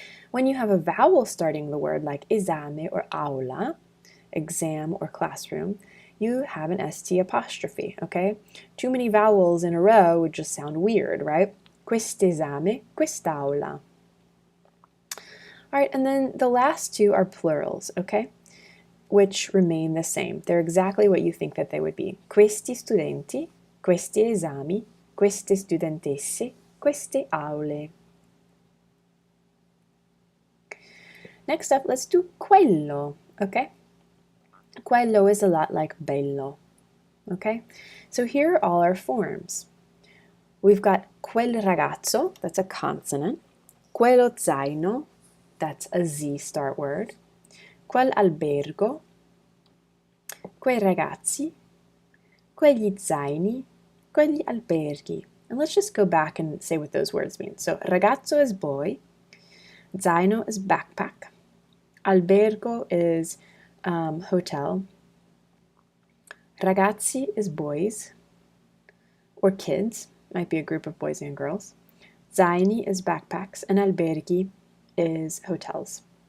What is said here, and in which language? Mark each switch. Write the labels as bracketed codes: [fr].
[en] When you have a vowel starting the word, like esame or aula, exam or classroom, you have an ST apostrophe, okay? Too many vowels in a row would just sound weird, right? [it] Quest'esame, quest'aula. [en] All right, and then the last two are plurals, okay? Which remain the same. They're exactly what you think that they would be. [it] Questi studenti, questi esami, queste studentesse, queste aule. [en] Next up, let's do quello, okay? Quello is a lot like bello, okay? So here are all our forms. We've got [it] quel ragazzo, [en] that's a consonant. [it] Quello zaino, [en] that's a Z start word. [it] Quel albergo, quei ragazzi, quegli zaini, quegli alberghi. [en] And let's just go back and say what those words mean. So ragazzo is boy, zaino is backpack, albergo is hotel, ragazzi is boys or kids, might be a group of boys and girls, zaini is backpacks, and alberghi is hotels.